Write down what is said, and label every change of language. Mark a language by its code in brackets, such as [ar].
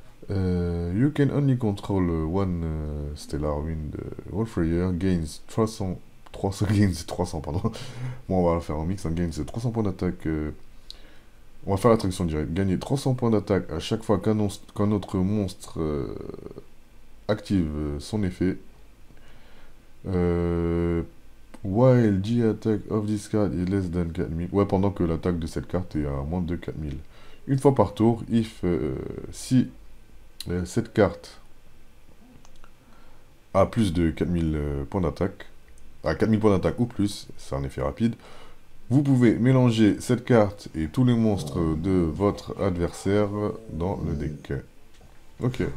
[en] You can only control one Stellar Wind Wolfrayer. Gains 300 [fr] pardon. Bon, on va faire un mix, un gain c'est 300 points d'attaque. On va faire la traduction directe. Gagner 300 points d'attaque à chaque fois qu'un autre monstre active son effet. [en] While the attack of this card is less than 4000. [fr] Ouais, pendant que l'attaque de cette carte est à moins de 4000. Une fois par tour, si cette carte a plus de 4000 points d'attaque, à 4000 points d'attaque ou plus, c'est un effet rapide, vous pouvez mélanger cette carte et tous les monstres de votre adversaire dans le deck. Ok.